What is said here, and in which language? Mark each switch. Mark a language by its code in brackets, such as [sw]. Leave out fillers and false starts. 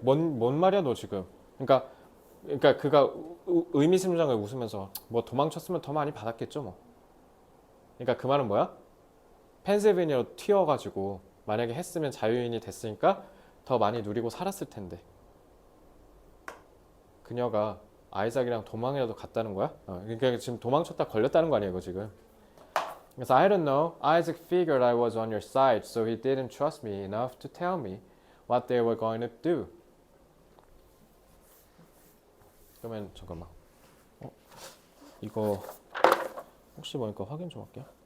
[ko] 뭔 말이야 너 지금? 그러니까 그가 의미심장하게 웃으면서 뭐 도망쳤으면 더 많이 받았겠죠 뭐. 그러니까 그 말은 뭐야? 펜실베니아로 튀어가지고 만약에 했으면 자유인이 됐으니까 더 많이 누리고 살았을 텐데. 그녀가 아이삭이랑 도망이라도 갔다는 거야? 그러니까 지금 도망쳤다 걸렸다는 거 아니야 이거 지금. 그래서 [en] I don't know. Isaac figured I was on your side, so he didn't trust me enough to tell me what they were going to do. [ko] 그러면 잠깐만. 이거 혹시 보니까 확인 좀 할게요.